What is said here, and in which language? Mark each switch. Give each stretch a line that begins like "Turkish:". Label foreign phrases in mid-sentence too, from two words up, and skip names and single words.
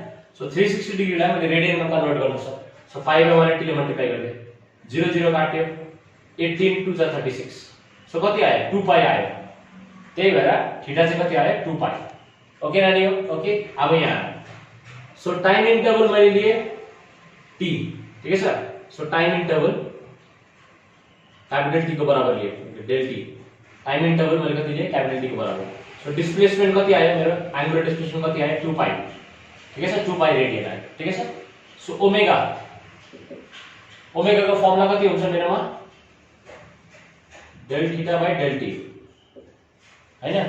Nepali: सो 360 डिग्रीलाई मैले रेडियनमा कन्भर्ट गर्नु छ. सो 5 बाइ 180 ले मल्टिप्लाई गर्दै 0 0 काट्यो, 18 2 जा 36. सो कति आयो? 2 पाई आयो. त्यही भएर थीटा चाहिँ कति आयो? 2 पाई. ओके नानी हो? ओके, अब यहाँ
English: So time interval
Nepali: मैले लिए t, ठिकै छ।
English: So time interval capital T
Nepali: को बराबर लिए डेल टी,
English: time interval
Nepali: मैले कति लिए
English: capital T
Nepali: को बराबर।
English: So displacement
Nepali: कति आयो मेरो,
English: angular displacement
Nepali: कति आयो 2 पाई, ठिकै छ, 2 पाई रेडियन आयो, ठिकै छ। सो ओमेगा, ओमेगा को फर्मुला कति हुन्छ मेरोमा
English: del theta by del t
Nepali: हैन।